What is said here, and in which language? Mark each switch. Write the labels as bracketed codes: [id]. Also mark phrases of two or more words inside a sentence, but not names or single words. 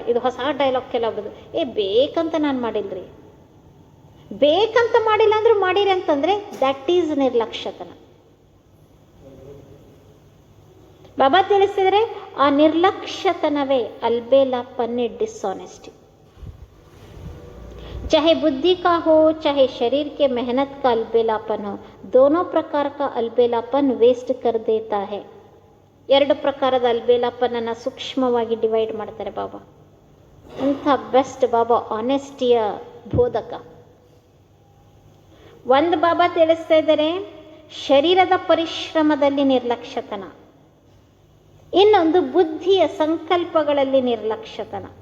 [kn] ಇದು ಹೊಸ ಡೈಲಾಗ್ ಕೆಲವೊಬ್ಬದು. ಬೇಕಂತ ನಾನು ಮಾಡಿಲ್ರಿ. ಬೇಕಂತ ಮಾಡಿಲ್ಲ ಅಂದ್ರೂ ಮಾಡಿರಿ ಅಂತಂದ್ರೆ [en] that is [kn] ನಿರ್ಲಕ್ಷ್ಯತನ. ಬಾಬಾ ತಿಳಿಸಿದರೆ ಆ ನಿರ್ಲಕ್ಷ್ಯತನವೇ ಅಲ್ಬೇಲಾಪನ್, ಡಿಸ್ಆನೆಸ್ಟಿ. [hi] चाहे बुद्धि का हो चाहे शरीर के मेहनत का अलबेलापन हो, दोनों प्रकार का अलबेलापन वेस्ट कर देता है. [kn] ಎರಡು ಪ್ರಕಾರದ ಅಲ್ಬೇಲಾಪನನ್ನು ಸೂಕ್ಷ್ಮವಾಗಿ ಡಿವೈಡ್ ಮಾಡ್ತಾರೆ ಬಾಬಾ. ಅಂಥ ಬೆಸ್ಟ್ ಬಾಬಾ ಆನೆಸ್ಟಿಯ ಬೋಧಕ. ಒಂದು ಬಾಬಾ ತಿಳಿಸ್ತಾ ಇದ್ದಾರೆ ಶರೀರದ ಪರಿಶ್ರಮದಲ್ಲಿ ನಿರ್ಲಕ್ಷ್ಯತನ, ಇನ್ನೊಂದು ಬುದ್ಧಿಯ ಸಂಕಲ್ಪಗಳಲ್ಲಿ ನಿರ್ಲಕ್ಷ್ಯತನ.